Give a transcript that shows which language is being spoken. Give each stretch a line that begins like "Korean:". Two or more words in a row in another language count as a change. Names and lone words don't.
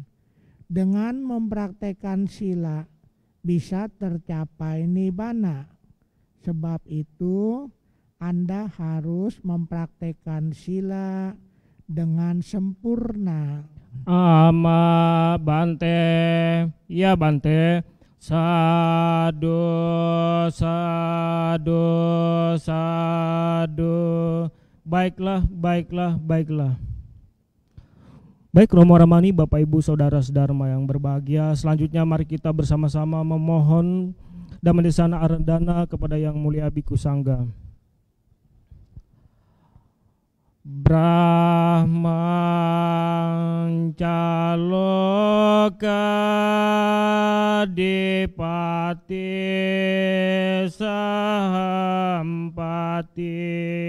Indonesian: Dengan mempraktekkan sila bisa tercapai nibbana. Sebab itu Anda harus mempraktekkan sila dengan sempurna.
Pali: Ama Bante, ya Bante. Sadu, sadu, sadu.
Indonesian: Baiklah, baiklah, baiklah. Baik Romo Ramani, Bapak Ibu Saudara Sedharma yang berbahagia, selanjutnya mari kita bersama-sama memohon
Pali: Dhammandesana Arandana
Indonesian: kepada Yang Mulia Bhikkhu Sangga.
Pali: Brahmancaloka dipati sahampati